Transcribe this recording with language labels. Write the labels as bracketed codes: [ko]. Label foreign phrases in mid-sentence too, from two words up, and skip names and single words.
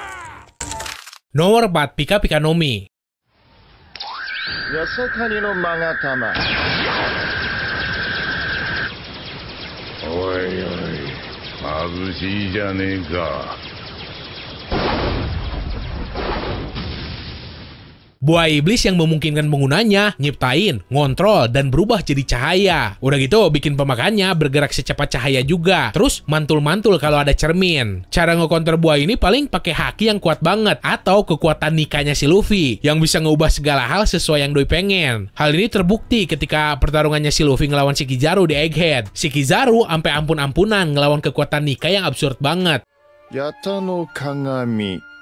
[id] Nomor 4, Pika Pika Nomi. [ja] ヤサカニのマガタマ。おいおい、眩しいじゃねえか。 [id] Buah iblis yang memungkinkan penggunanya nyiptain, ngontrol, dan berubah jadi cahaya. Udah gitu bikin pemakannya bergerak secepat cahaya juga. Terus mantul-mantul kalau ada cermin. Cara ngekonter buah ini paling pakai haki yang kuat banget atau kekuatan nikahnya si Luffy yang bisa ngubah segala hal sesuai yang Doi pengen. Hal ini terbukti ketika pertarungannya si Luffy ngelawan si Kizaru di Egghead. Si Kizaru sampai ampun-ampunan ngelawan kekuatan nikah yang absurd banget. Yata no Kagami.